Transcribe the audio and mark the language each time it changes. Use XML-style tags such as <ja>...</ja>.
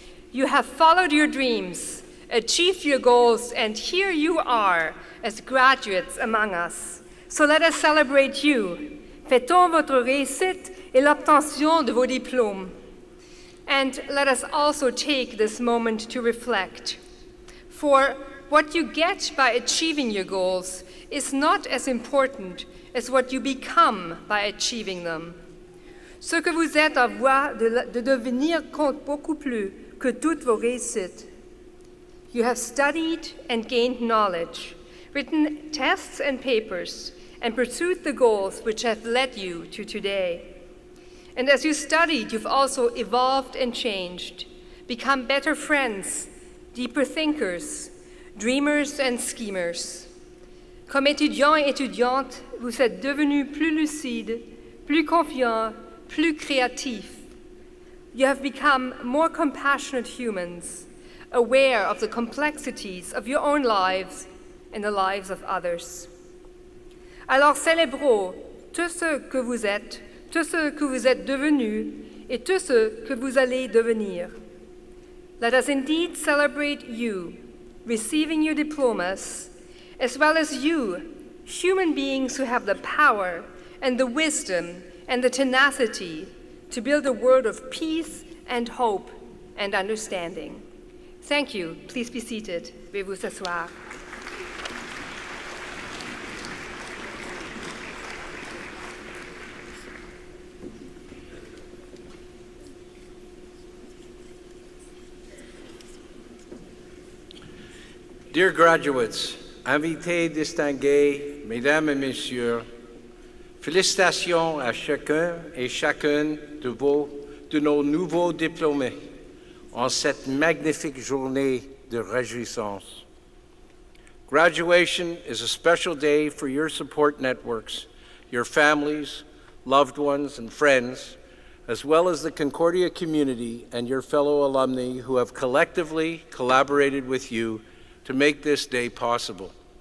<en>You have followed your dreams, achieved your goals, and here you are as graduates among us. So let us celebrate you.</en> <fr>Fêtons votre réussite et l'obtention de vos diplômes.</fr> <en>And let us also take this moment to reflect. For what you get by achieving your goals is not as important as what you become by achieving them.</en> <fr>Ce que vous êtes en voie de devenir compte beaucoup plus que toutes vos réussites.</fr> <en>You have studied and gained knowledge, written tests and papers, and pursued the goals which have led you to today. And as you studied, you've also evolved and changed, become better friends, deeper thinkers, dreamers and schemers.</en> <fr>Comme étudiants et étudiantes, vous êtes devenus plus lucides, plus confiants, plus créatifs.</fr> <en>You have become more compassionate humans, aware of the complexities of your own lives and the lives of others.</en> <fr>Alors célébrons tout ce que vous êtes devenus, et tout ce que vous allez devenir.</fr> <en>Let us indeed celebrate you, receiving your diplomas, as well as you, human beings who have the power and the wisdom and the tenacity to build a world of peace and hope and understanding. Thank you. Please be seated.</en> <fr>Veuillez vous asseoir.</fr> <en>Dear graduates,</en> <fr>invités distingués, mesdames et messieurs, félicitations à chacun et chacune de nos nouveaux diplômés en cette magnifique journée de réjouissance.</fr> <en>Graduation is a special day for your support networks, your families, loved ones, and friends, as well as the Concordia community and your fellow alumni who have collectively collaborated with you to make this day possible.</en>